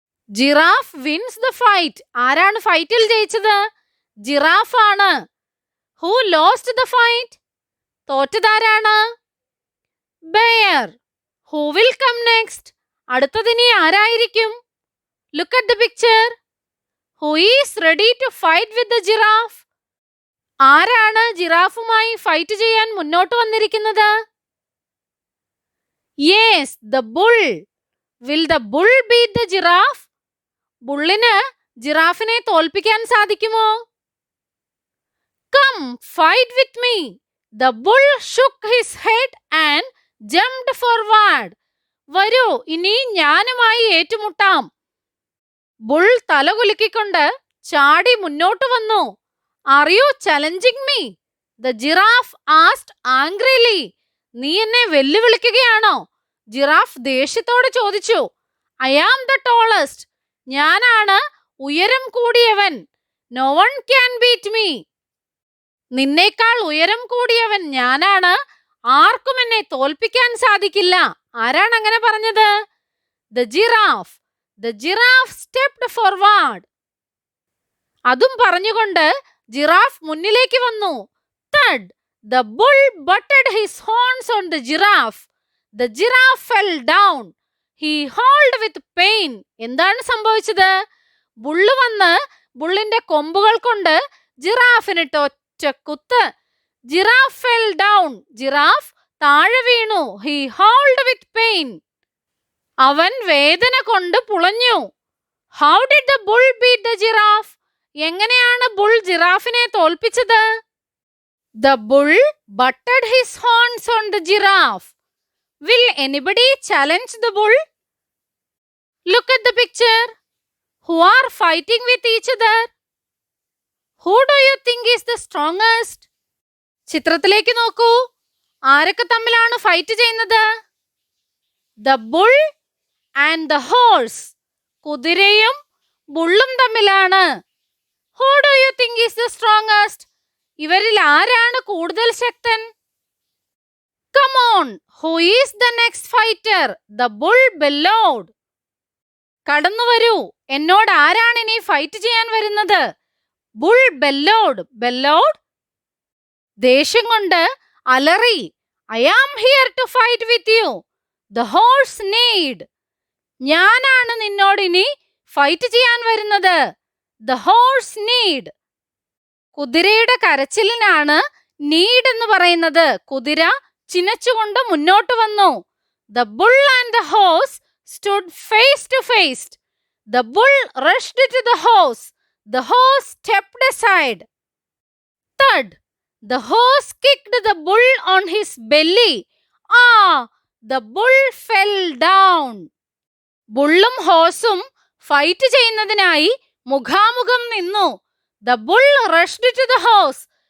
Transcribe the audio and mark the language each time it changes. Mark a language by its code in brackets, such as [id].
[en] Giraffe wins the fight. [ml] ആരാണ് ഫൈറ്റിൽ ജയിച്ചത്? Giraffe ആണ്. [en] Who lost the fight? [ml] തോറ്റതാരാണ്? [en] Bear. Who will come next? [ml] അടുത്തതിനി ആരായിരിക്കും? [en] Look at the picture. Who is ready to fight with the giraffe? [ml] ആരാണ് ജിറാഫുമായി fight ചെയ്യാൻ മുന്നോട്ട് വന്നിരിക്കുന്നത്? [en] Yes, the bull. Will the bull beat the giraffe? [ml] ബുള്ളിന് ജിറാഫിനെ തോൽപ്പിക്കാൻ സാധിക്കുമോ? [en] Come, fight with me. The bull shook his head and jumped forward. [ml] വരൂ, ഇനി ഞാനുമായി ഏറ്റുമുട്ടാം. Bull തലകുലുക്കിക്കൊണ്ട് ചാടി മുന്നോട്ട് വന്നു. [en] Are you challenging me? The giraffe asked angrily. [ml] നീ എന്നെ വെല്ലുവിളിക്കുകയാണോ? ജിറാഫ് ദേഷ്യത്തോടെ ചോദിച്ചു. [en] I am the tallest. [ml] ഞാനാണ് ഉയരം കൂടിയവൻ. [en] No one can beat me. [ml] നിന്നേക്കാൾ ഉയരം കൂടിയവൻ ഞാനാണ്. ആർക്കും എന്നെ തോൽപ്പിക്കാൻ സാധിക്കില്ല. ആരാണ് അങ്ങനെ പറഞ്ഞത്? The giraffe. [en] The giraffe stepped forward. [ml] അതും പറഞ്ഞുകൊണ്ട് ജിറാഫ് മുന്നിലേക്ക് വന്നു. [en] Thud. The bull butted his horns on the giraffe. The giraffe fell down. He howled with pain. [ml] എന്താണ് സംഭവിച്ചത്? ബുള്ള് വന്ന് ബുള്ളിന്റെ കൊമ്പുകൾ കൊണ്ട് ജിറാഫിനിട്ട് ഒറ്റ കുത്ത്. Giraffe [en] fell down. [ml] ജിറാഫ് താഴെ വീണു. [en] He howled with pain. [ml] അവൻ വേദന കൊണ്ട് പുളഞ്ഞു. [en] How did the bull beat the giraffe? [ml] എങ്ങനെയാണ് ബുൾ ജിറാഫിനെ തോൽപ്പിച്ചത്? [en] The bull butted his horns on the giraffe. Will anybody challenge the bull? Look at the picture. Who are fighting with each other? Who do you think is the strongest? [ml] ചിത്രത്തിലേക്ക് നോക്കൂ. ആരൊക്കെ തമ്മിലാണ് fight ചെയ്യുന്നത്? [en] The bull and the horse. [ml] കുതിരയും ബുള്ളും തമ്മിലാണ്. [en] Who do you think is the strongest? [ml] ഇവരിൽ ആരാണ് കൂടുതൽ ശക്തൻ? [en] Come on, who is the next fighter? The bull bellowed. [ml] കടന്നു വരൂ, എന്നോട് ആരാണ് ഇനി ഫൈറ്റ് ചെയ്യാൻ വരുന്നത്? [en] Bull bellowed. [ml] ബെല്ലോഡ് ദേഷ്യം കൊണ്ട് അലറി. [en] I am here to fight with you. The horse neighed. [ml] ഞാനാണ് നിന്നോട് ഇനി ഫൈറ്റ് ചെയ്യാൻ വരുന്നത്. [en] The horse need. [ml] കുതിരയുടെ കരച്ചിലിനാണ് നീഡ് എന്ന് പറയുന്നത്. കുതിര ചിനച്ചുകൊണ്ട് മുന്നോട്ട് വന്നു. [en] The bull and the horse stood face to face. The bull rushed to the horse. The horse stepped aside. Thud. The horse kicked the bull on his belly. Ah! The bull fell down. [ml] ബുള്ളും ഹോഴ്സും fight ചെയ്യുന്നതിനായി മുഖാമുഖം നിന്നു. [en] The bull rushed to the horse.